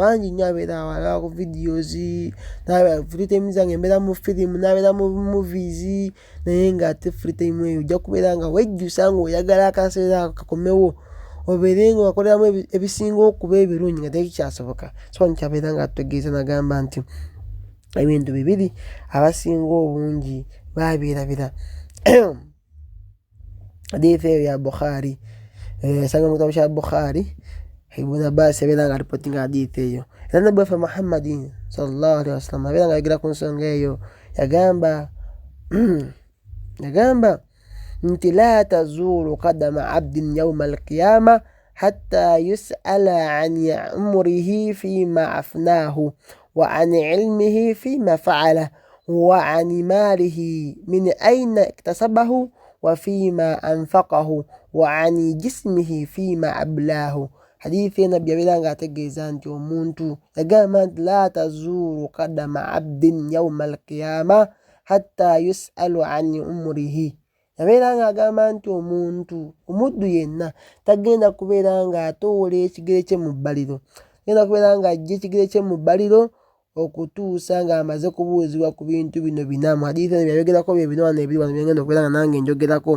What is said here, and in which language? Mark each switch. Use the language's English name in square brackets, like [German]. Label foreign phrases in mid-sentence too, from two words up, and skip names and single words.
[Ganda] Bangi nnyo abeera ku videos, [English] free time [Ganda] zange mbeera mu firimu, n'abeera mu movies, naye ng'ate [English] free time [Ganda] eyo ojja kubeera nga wejjusa ng'oyagala akaseera ako kakomewo, obeere nga wakoleramu ebisinga okuba ebirungi nga tekikyasoboka. So nkyabeera nga atutegeeza n'agamba nti ebintu bibiri abasinga obungi babeerabira. Hadithi eyo ya Bukhari, esanga mu kitabu kya Bukhari, Ibn Abbas yabeera nga alipotinga hadithi eyo. Era nabbi waffe Muhammadi [Arabic] صلى الله عليه وسلم [Ganda] yabeera nga ayogera ku nsonga eyo, yagamba nti [Arabic] لا تزول قدما عبد يوم القيامة حتى يسأل عن عمره فيما أفناه وعن علمه فيما فعل وعن ماله من أين اكتسبه وفيما أنفقه وعن جسمه فيما أبلاه. [Ganda] Hadithi nabbi yabeera nga ategeeza nti omuntu, yagamba nti [Arabic] لا تزول قدما عبد يوم القيامة حتى يسأل عن عمره. [Ganda] Yabeera nga agamba nti omuddu yenna tagenda kubeera nga atoola ekigere kye mu bbaliro, agenda kubeera nga ajja ekigere kye mu bbaliro okutuusa ng'amaze kubuuzibwa ku bintu bino bina. Mu hadithi eno byayogerako bye bino wano ebiri wano byengenda okubeera nga nange njogerako.